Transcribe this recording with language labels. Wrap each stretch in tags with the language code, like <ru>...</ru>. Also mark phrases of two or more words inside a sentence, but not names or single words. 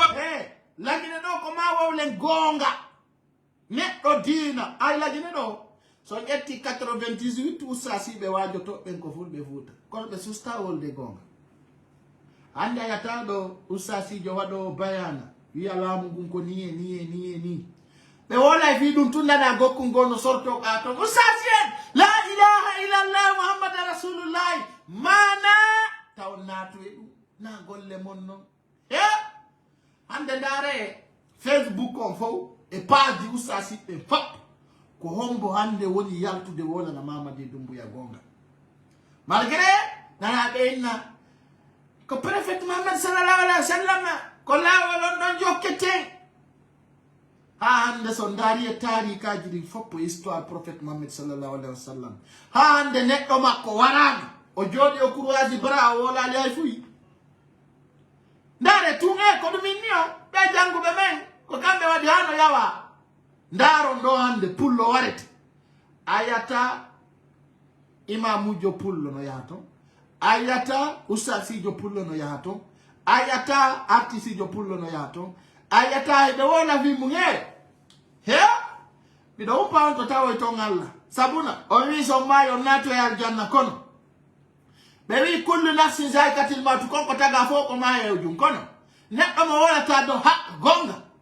<ff>lagine ɗo ko ma wowlen gonga neɗɗo diina ay lagine ɗo so ƴetti 98 ussasiɓe wajotoɓen ko fulɓe Fuuta kono ɓe susta wolde gonga hande a yata ɗo ussasijo waɗo bayana wiya laamu ngun ko niye ni ɓe wolay fi ɗum tunnana gokkungol no sorto ka ton ussasi en</ff> <ar>la ilaha illallah muhammad rasulullahi</ar> <ff>mana taw naatu e ɗum na golle mon noon hande ndaare Facebook on fof e page ji ussasiɓe fap ko hombo hande woni yaltude wolana Mamadi Doumbouya gonga malgré nanaɓe inna ko préfet Muhammad</ff> <ar>sallallahu alaihi wa sallam</ar> <ff>ko laawol on ɗon jokketen ha hande so ndaari e tarikaji ɗin foppo</ff> <fr>histoire prophète</fr> <ff>Muhammad</ff> <ar>sallallahu alaihi wa sallam</ar> <ff>ha hande neɗɗo makko warani o jooɗi o courage bara o wolali hay fuyi ndare tunge ko ɗum inni o ɓe jannguɓe men ko kamɓe waɗi hano yawa ndaron ɗo hande pullo warete ayata imamujo pullo no yaha ton ayata ustasijo pullo no yaha ton ayata artisijo pullo no yaha ton ayata ɓe wona wimuŋere he miɗo uppa on to tawoy ton Allah sabuna o wi so mayi on nato e aljanna kono ɓe wi</ff> <ar>kullu nafsin zaikatil mawtu</ar> <ff>konko taga fof ko mayewjum kono neɗɗo mo wonata do haq gonga</ff>